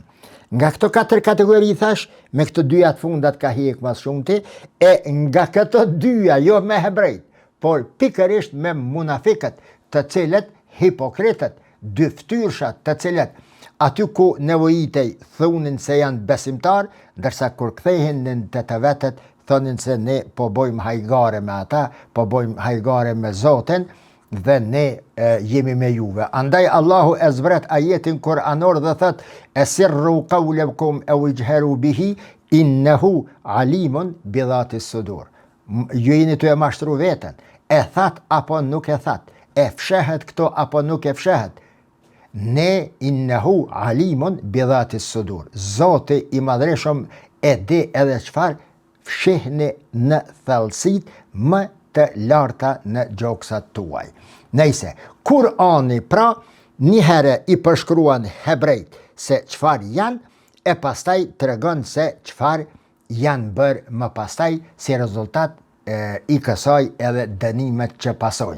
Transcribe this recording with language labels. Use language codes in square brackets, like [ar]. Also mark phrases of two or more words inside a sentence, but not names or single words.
[sq] Nga këto 4 kategori thash, me këto dyja të fundat ka hiq më shumti, e nga këto dyja jo me hebrejt, por pikërisht me munafikët, të cilët hipokritët, dyftyrshat, të cilët aty ku nevojitej thunin se janë besimtar, ndërsa kur kthehen në të vetët thonin se ne po bojmë hajgare me ata, po bojmë hajgare me Zotin dhe ne jemi me juve. Andaj Allahu e zbret ajetin kuranor dhe thot: [ar] "أسروا قولكم أو اجهروا به إنه عليم بذات الصدور." [sq] Ju jeni të e mashtru veten, e that apo nuk e that, e fshehet këto apo nuk e fshehet. [ar] Ne إنه عليم بذات الصدور. [sq] Zoti i Madhreshëm e di edhe çfarë fshihni në thellësit më të larta në gjoksat tuaj. Nëjse, Kurani pra një herë i përshkruan hebrejt se çfarë janë, e pastaj tregon se çfarë janë bërë më pastaj si rezultat i kësaj edhe dënimet që pasojnë.